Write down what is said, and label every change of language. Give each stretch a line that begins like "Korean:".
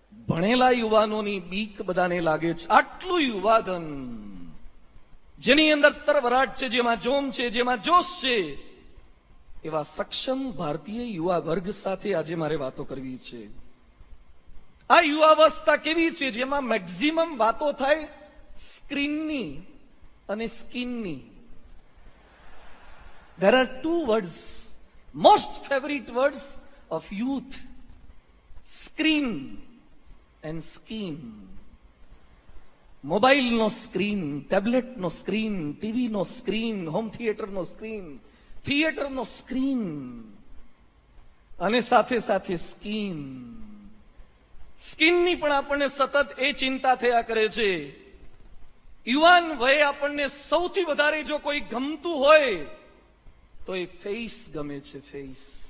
Gujarati: ભણેલા યુવાનોની બીક બધાને લાગે છે. આટલું યુવાધન જેની અંદર તરવરાટ છે, જેમાં જોમ છે, જેમાં જોશ છે, એવા સક્ષમ ભારતીય યુવા વર્ગ સાથે આજે મારે વાતો કરવી છે. આ યુવાવસ્થા કેવી છે જેમાં મેક્સિમમ વાતો થાય સ્ક્રીનની અને સ્કિનની.
English: There are two words, most favorite words of youth: screen and skin.
Gujarati: મોબાઈલનો screen, ટેબ્લેટનો screen, ટીવીનો screen, home થિયેટરનો screen, થિયેટરનો screen અને સાથે સાથે સ્કિન. સ્કિનની પણ આપણને સતત એ ચિંતા થયા કરે છે. યુવાન વયે આપણને સૌથી વધારે જો કોઈ ગમતું હોય તો એ ફેસ ગમે છે. ફેસ.